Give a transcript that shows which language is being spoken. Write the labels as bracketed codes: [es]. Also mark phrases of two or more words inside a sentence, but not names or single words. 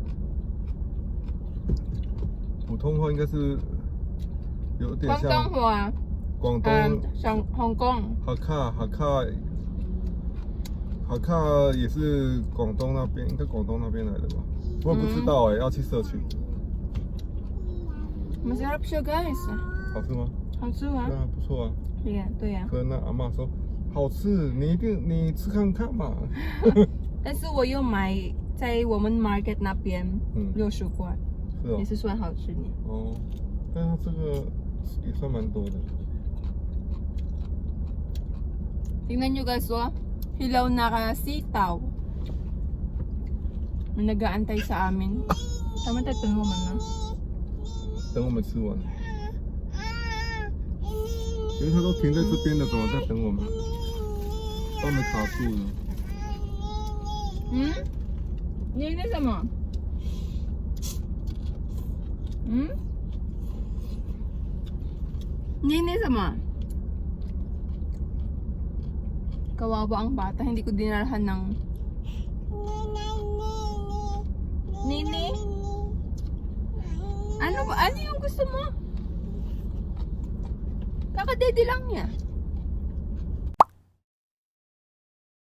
[zh] 普通话应该是有点像广东话。广东。像香港。哈卡也是广东那边，应该广东那边来的吧？我也不知道哎，要去社区。 [tl] Masarap siya, guys. [zh] 好吃吗？好吃吗？对啊，不错啊。对呀，对呀。跟那阿嬷说好吃，你吃看看嘛。但是我又买在我们 market 那边，60块，是哦，也是算好吃的。哦，但它这个也算蛮多的。 [tl] Tingnan nyo guys, oh. Hilaw na sitaw. May nag-aantay sa amin. Tama tayo, mo man na. [zh] 等我们吃完，因为他都停在这边了，怎么在等我们？把我们卡住了。你那什么？你那什么？ [tl] Kawawa ang bata, hindi ko dinalhan ng Nini? Ano ba? Ano yung gusto mo? Kakadede lang niya.